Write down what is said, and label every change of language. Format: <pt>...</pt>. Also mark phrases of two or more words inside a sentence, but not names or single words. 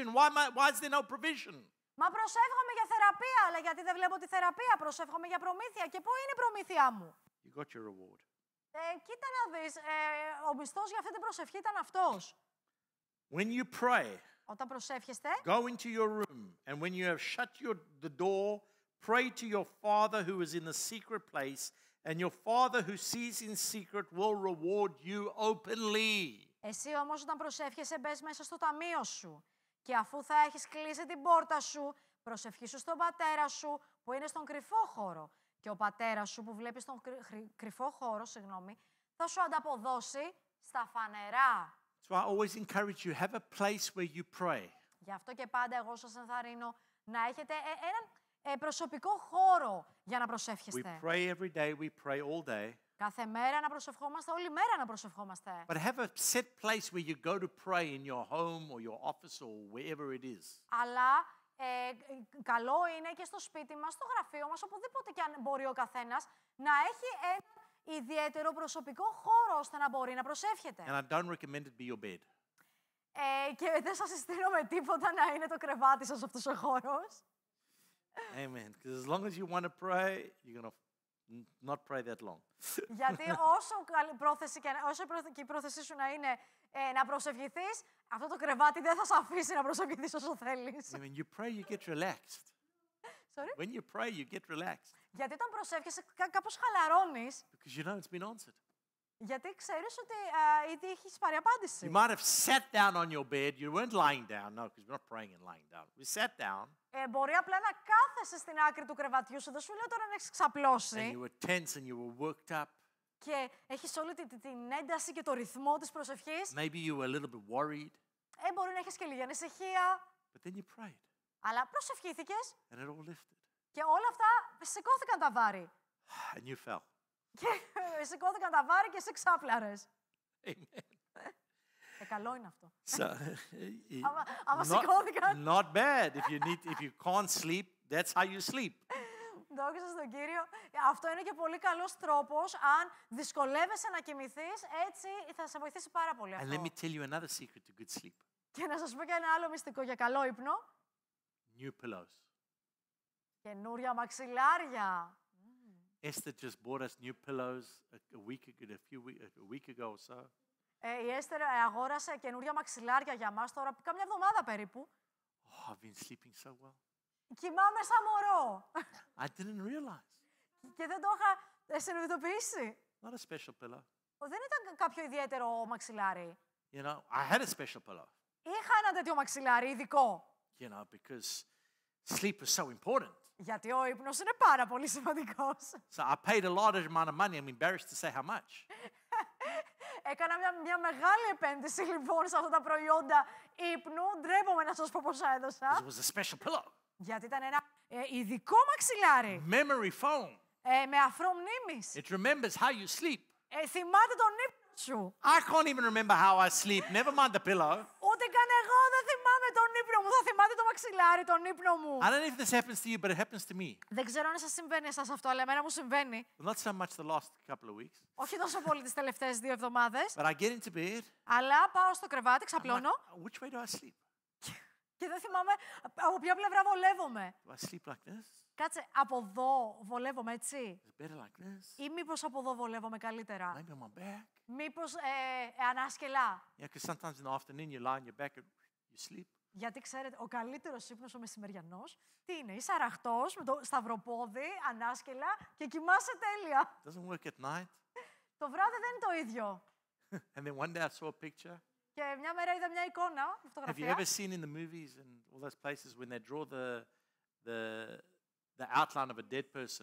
<en>Why is there no provision?</en> <el>Μα προσεύχομαι για θεραπεία, αλλά γιατί δεν βλέπω τη θεραπεία. Προσεύχομαι για προμήθεια. Και πού είναι η προμήθειά μου.</el> <en>You got your reward.</en> <el>Κοίτα να δεις, ο μισθός για αυτή την προσευχή ήταν αυτός.</el> <en>When you pray,</en> <el>Όταν προσεύχεστε,</el> <en>go into your room, and when you have shut the door, pray to your Father who is in the secret place, and your Father who sees in secret will reward you openly.</en> <el>εσύ όμως όταν προσεύχεσαι μπες μέσα στο ταμείο σου. Και αφού θα έχεις κλείσει την πόρτα σου, προσευχήσου στον πατέρα σου που είναι στον κρυφό χώρο. Και ο πατέρας σου που βλέπει στον κρυφό χώρο, θα σου ανταποδώσει στα φανερά.</el> <en>So I always encourage you, have a place where you pray.</en> <el>Γι' αυτό και πάντα εγώ σας ενθαρρύνω να έχετε έναν προσωπικό χώρο για να</el> <en>We</en> <el>προσεύχεστε.</el> <en>pray every day, we pray all day.</en> <el>Κάθε μέρα να προσευχόμαστε, όλη μέρα να προσευχόμαστε.</el> <en>But have a set place where you go to pray in your home or your office or wherever it is.</en> <el>Αλλά καλό είναι και στο σπίτι μας, στο γραφείο μας, οπουδήποτε και αν μπορεί ο καθένας, να έχει ένα ιδιαίτερο προσωπικό χώρο ώστε να μπορεί να προσεύχεται.</el> <en>And I don't recommend it be your bed.</en> <el>Και δεν σας συστήνω με τίποτα να είναι το κρεβάτι σας αυτός ο χώρος.</el> <en>Amen. Because as long as you want to pray, you're going to not pray that long.</en> <el>Γιατί όσο και η πρόθεσή σου να είναι να προσευχηθείς, αυτό το κρεβάτι δεν θα σε αφήσει να προσευχηθείς όσο θέλεις.</el> <en>When you pray, you get relaxed. Sorry? When you pray, you get relaxed.</en> <el>Γιατί όταν προσεύχεσαι κάπως χαλαρώνεις,</el> <en>Because you know it's been answered.</en> <el>γιατί ξέρεις ότι ήδη έχεις πάρει απάντηση.</el> <en>You might have sat down on your bed. You weren't lying down. No, because we're not praying and lying down. We sat down.</en> <el>Μπορεί απλά να κάθεσαι στην άκρη του κρεβατιού σου, δεν σου λέω τώρα να έχεις</el> <en>And</en> <el>ξαπλώσει</el> <en>you were tense and you were worked up.</en> <el>και έχεις όλη την ένταση και το ρυθμό της προσευχής.</el> <en>Maybe you were a little bit worried.</en> <el>Μπορεί να έχεις και λίγη ανησυχία,</el> <en>But then you prayed</en> <el>αλλά προσευχήθηκες</el> <en>and it all lifted.</en> <el>και όλα αυτά σηκώθηκαν τα βάρη.</el> <en>And you fell.</en> <el>Και σηκώθηκαν τα βάρη και εσύ ξάπλαρες.</el> <en>Amen.</en> <el>Καλό είναι αυτό.</el> <en>So,</en> <el>Άμα σηκώθηκαν.</el> <en>not bad. If you can't sleep, that's how you sleep.</en> <el>Δόξα στον Κύριο. Αυτό είναι και πολύ καλός τρόπος. Αν δυσκολεύεσαι να κοιμηθείς, έτσι θα σε βοηθήσει πάρα πολύ</el> <en>And</en> <el>αυτό.</el> <en>let me tell you another secret to good sleep.</en> <el>Και να σας πω και ένα άλλο μυστικό για καλό ύπνο.</el> <en>New pillows.</en> <el>Καινούρια μαξιλάρια.</el> <en>Esther just bought us new pillows a week ago or so.</en> <el>Η Έστερ αγόρασε καινούργια μαξιλάρια για μας τώρα, κάμια εβδομάδα περίπου.</el> <en>Oh, I've been sleeping so well.</en> <el>Κοιμάμαι σαν μωρό.</el> <en>I didn't realize.</en> <el>Και δεν το είχα συνειδητοποιήσει.</el> <en>Not a special pillow.</en> <el>Δεν ήταν κάποιο ιδιαίτερο μαξιλάρι.</el> <en>You know, I had a special pillow.</en> <el>Είχα ένα τέτοιο μαξιλάρι ειδικό.</el> <en>You know, because sleep is so important.</en> <el>Γιατί ο ύπνος είναι πάρα πολύ σημαντικός.</el> <en>So I paid a large amount of money. I'm embarrassed to say how much.</en> <el>Έκανα μια μεγάλη επένδυση λοιπόν σε αυτά τα προϊόντα ύπνου. Ντρέπομαι να σας πω πόσα έδωσα.</el> <en>It was a special pillow.</en> <el>Γιατί ήταν ένα ειδικό μαξιλάρι.</el> <en>Memory foam.</en> <el>Με αφρό μνήμης.</el> <en>It remembers how you sleep.</en> <el>Θυμάται τον ύπνο σου.</el> <en>I can't even remember how I sleep. Never mind the pillow.</en> <el>Ούτε καν εγώ δεν θυμάμαι τον ύπνο μου. Θα θυμάται το μαξιλάρι, τον ύπνο μου.</el> <en>I don't know if this happens to you, but it happens to me.</en> <el>Δεν ξέρω αν σας συμβαίνει εσάς αυτό, αλλά εμένα μου συμβαίνει.</el> <en>Well, not so much the last couple of weeks.</en> <el>Όχι τόσο πολύ τις τελευταίες 2 εβδομάδες.</el> <en>But I get into bed.</en> <el>Αλλά πάω στο κρεβάτι,</el> <en>I'm</en> <el>ξαπλώνω</el> <en>like, which way do I sleep?</en> <el>και δεν θυμάμαι από ποια πλευρά βολεύομαι.</el> <en>Do I sleep like this?</en> <el>Κάτσε, από εδώ βολεύομαι έτσι.</el> <en>Is it better like this?</en> <el>Ή μήπως από εδώ βολεύομαι καλύτερα.</el> <en>Maybe on my back?</en> <el>Μήπως ανάσκελα.</el> <en>Yeah, because sometimes in the afternoon you lie on your back and you sleep.</en> <el>Γιατί ξέρετε, ο καλύτερος ύπνος ο μεσημεριανός, τι είναι, είσαι αραχτός με το σταυροπόδι, ανάσκελα και κοιμάσαι τέλεια.</el> <en>Doesn't work at night.</en> <el>Το βράδυ δεν είναι το ίδιο.</el> <en>And then one day I saw a picture.</en> <el>Και μια μέρα είδα μια εικόνα,</el> <en>Have you</en> <el>φωτογραφία.</el> <en>ever seen in the movies and all those places when they draw the outline of a dead person?</en>